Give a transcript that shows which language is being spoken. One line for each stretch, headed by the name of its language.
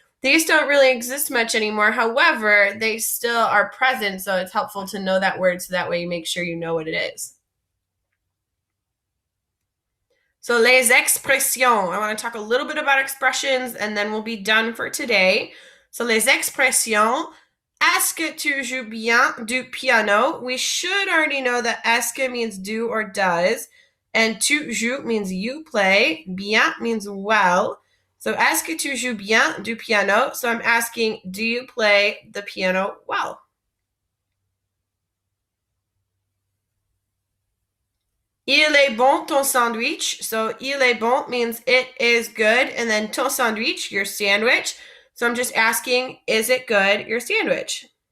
English: These don't really exist much anymore. However, they still are present, so it's helpful to know that word so that way you make sure you know what it is. So les expressions. I want to talk a little bit about expressions and then we'll be done for today.
French: So les expressions. Est-ce que tu joues bien du piano?
English: We should already know that est-ce que means do or does. And tu joues means you play. Bien means well.
French: So, est-ce que tu joues bien du piano?
English: So, I'm asking, do you play the piano well?
French: Il est bon ton sandwich. So, il est bon
English: means it is good. And then ton sandwich, your sandwich. So, I'm just asking, is it good, your sandwich?